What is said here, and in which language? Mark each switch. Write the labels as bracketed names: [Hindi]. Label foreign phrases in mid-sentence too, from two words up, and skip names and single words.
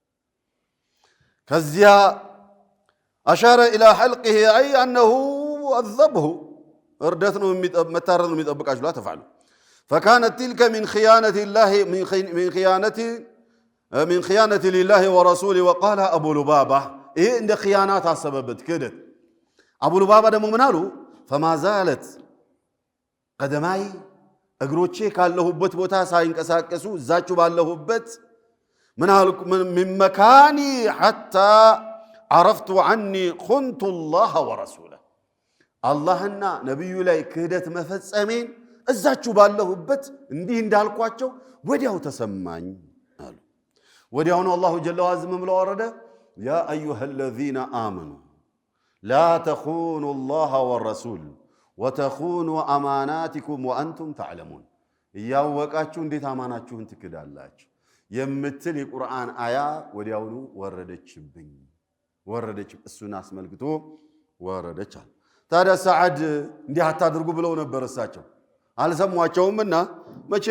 [Amharic] ከዚያ [Arabic] أشار إلى حلقه أي أنه الذبح [Amharic] እርደት ነው መታረድ ነው የሚጠብቃችሁ። [Arabic] لا تفعلوا فكانت تلك من خيانتي لله ورسوله وقال أبو لبابة [Amharic] ይሄ እንደ ኺያናት አሰበበት ክህደት። አቡ ሉባባ ደግሞ ምን አሉ? [Arabic] فما زالت قدماي [Amharic] እግሮቼ ካለሁበት ቦታ ሳይንቀሳቀሱ እዛችሁ ባለሁበት ምን አልኩ [Arabic] من مكاني حتى عرفت عني خنت الله ورسوله [Amharic] አላህና ነብዩ ላይ ክህደት መፈጸሜን እዛችሁ ባለሁበት እንዲህ እንዳልኳቸው ወዲያው ተሰማኝ አሉ። ወዲያው ነው [Arabic] الله جل وعز [Amharic] ብሎ ወረደ [Arabic] يا أيها الذين آمنوا لا تخونوا الله والرسول وتخونوا أماناتكم وأنتم تعلمون [Amharic] እያወቃችሁ እንዴት አማናችሁን ትክዳላችሁ የምትል የቁርአን አያ ወዲያውኑ ወረደችብኝ። እሱን አስመልክቶ ወረደች። ታዲያ ሰዓድ እንዲህ አታድርጉ ብለው ነበር እሳቸው አልሰሟቸውምና መቼም